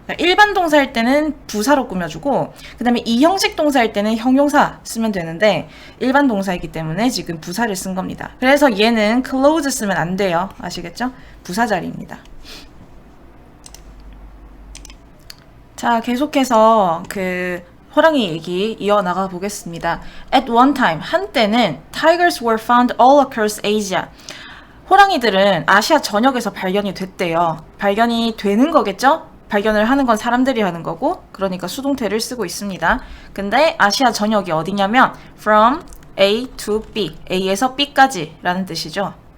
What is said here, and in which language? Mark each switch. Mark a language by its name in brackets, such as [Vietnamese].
[Korean] 그러니까 일반 동사일 때는 부사로 꾸며주고, 그 다음에 이 형식 동사일 때는 형용사 쓰면 되는데 일반 동사이기 때문에 지금 부사를 쓴 겁니다. 그래서 얘는 close 쓰면 안 돼요. 아시겠죠? 부사 자리입니다. 자, 계속해서 그 호랑이 얘기 이어나가 보겠습니다. [English] At one time, [Korean] 한때는 [English] tigers were found all across Asia. [Korean] 호랑이들은 아시아 전역에서 발견이 됐대요. 발견이 되는 거겠죠? 발견을 하는 건 사람들이 하는 거고, 그러니까 수동태를 쓰고 있습니다. 근데 아시아 전역이 어디냐면 from A to B, A에서 B까지 라는 뜻이죠.